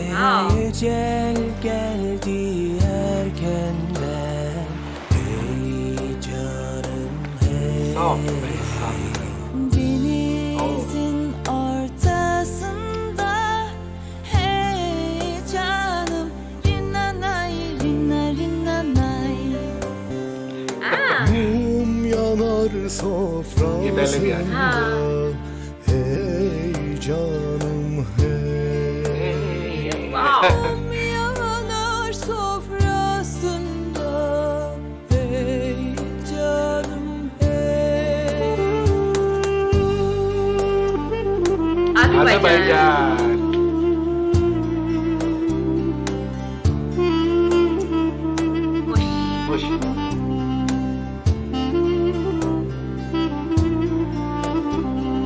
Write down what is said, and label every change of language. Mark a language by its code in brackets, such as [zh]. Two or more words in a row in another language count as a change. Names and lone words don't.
[tr] Ecel geldi erkenden hey canım hey Oh, Denizin ortasında hey canım rinnanay rinna rinnanay Mum yanar [hi] ये पहले भी [tr] sofrasında [hi] आया। [tr] hey canım hey वाओ, Mum yanar sofrasında hey canım hey [hi] अज़रबैजान। अज़रबैजान। मुश। खुश।